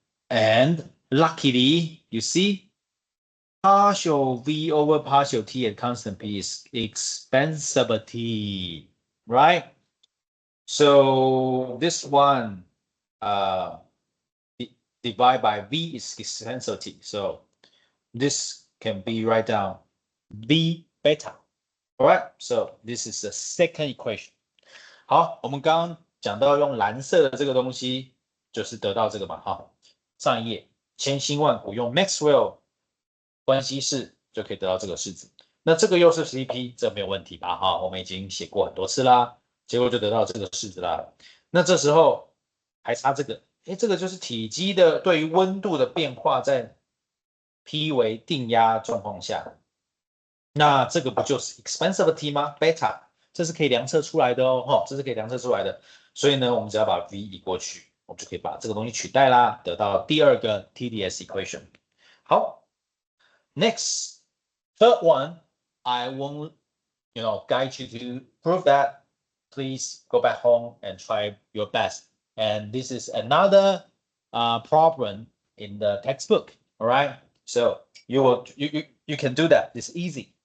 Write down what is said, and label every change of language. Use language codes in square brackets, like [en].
[en] And luckily, you see, partial V over partial T at constant P is expansivity, right? So this one divided by V is expansivity. So this can be write down V beta. All right, so this is the second equation. [zh] 好，我们刚刚讲到用蓝色的这个东西，就是得到这个嘛，哈。上一页千辛万苦用 Maxwell 关系式就可以得到这个式子。那这个又是 CP， 这没有问题吧？哈，我们已经写过很多次啦，结果就得到这个式子啦。那这时候还差这个，这个就是体积的对于温度的变化在 P 为定压状况下，那这个不就是 expansivity 吗 ？beta， 这是可以量测出来的哦，这是可以量测出来的。所以呢，我们只要把 V 移过去，我们就可以把这个东西取代啦，得到第二个 TDS equation。 [en] 好 ，next third one, I won't guide you to prove that. Please go back home and try your best. And this is another problem in the textbook. All right, so you can do that. It's easy.